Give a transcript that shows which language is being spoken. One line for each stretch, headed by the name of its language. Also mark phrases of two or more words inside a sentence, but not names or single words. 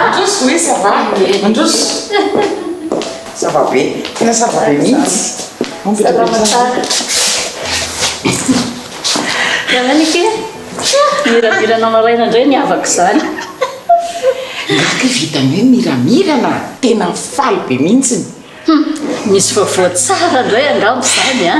French: Andros, oui, ça va. Andros. Ça va bien. Ça va bien, mihitsy. Ça va
Malagasy: matsara. Nanany ke? Miramirana maraina indray ny havako izany. Ngaka vitany hoe miramirana, tena faly be mihitsy. Misy vaovao tsara indray angambo izany a.